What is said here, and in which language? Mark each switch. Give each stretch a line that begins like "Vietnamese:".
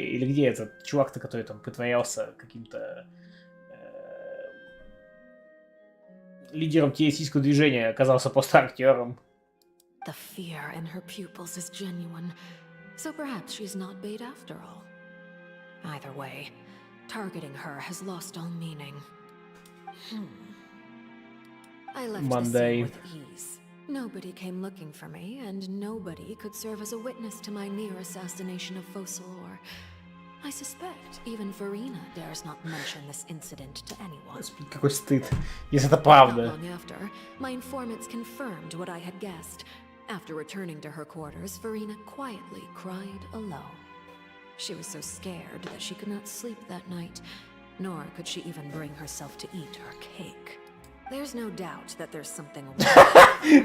Russian: Или где этот чувак-то, который там притворялся каким-то лидером террористического движения, оказался просто актером?
English: The fear in her pupils is genuine, so perhaps she's not bait after all. Either way, targeting her has lost all meaning. I left the scene with ease. Nobody came looking for me, and nobody could serve as a witness to my near assassination of Focalor. I suspect even Farina dares not mention this incident to anyone.
Russian: Господи, какой стыд, если это правда.
English: Not long after, my informants confirmed what I had guessed. After returning to her quarters, Farina quietly cried alone. She was so scared that she could not sleep that night, nor could she even bring herself to eat her cake. There's no doubt that there's something wrong.